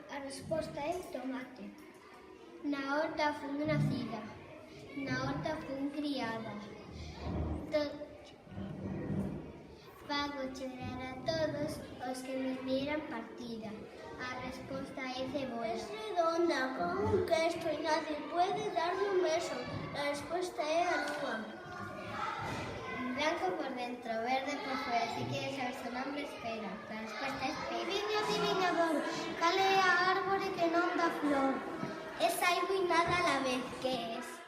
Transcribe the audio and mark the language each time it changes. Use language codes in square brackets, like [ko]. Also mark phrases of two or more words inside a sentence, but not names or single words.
[gl] A resposta é tomate. Na horta fun nacida, na horta fun criada. Fago chorar a todos os que me dieran partida. A resposta é cebola. [es] Es redonda, con un queso e nadie puede darle un beso. [gl] A resposta é a lúa. [es] Blanco por dentro, verde por fuera. Si quieres saber su nombre, espera. La respuesta es pera. [gl] Adivinador, cal é a árbore que non dá flor? [es] Es algo y nada a la vez. ¿Qué es?